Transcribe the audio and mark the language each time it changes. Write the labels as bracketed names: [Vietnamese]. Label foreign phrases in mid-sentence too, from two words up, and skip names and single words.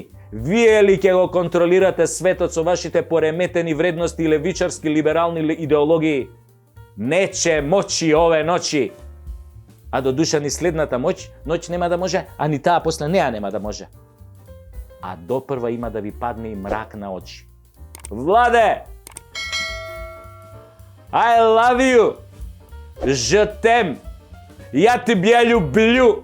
[Macedonian] Вие ли ќе го контролирате светот со вашите пореметени вредности и левичарски либерални идеологии? [Serbian] Нече мочи ове ночи. [Macedonian] А до душа ни следната ноќ нема да може, а ни таа после неа нема да може. А допрва има да ви падне и мрак на очи. Владе! [English] I love you! [French] Je t'aime! [Russian] Ja тебе люблю!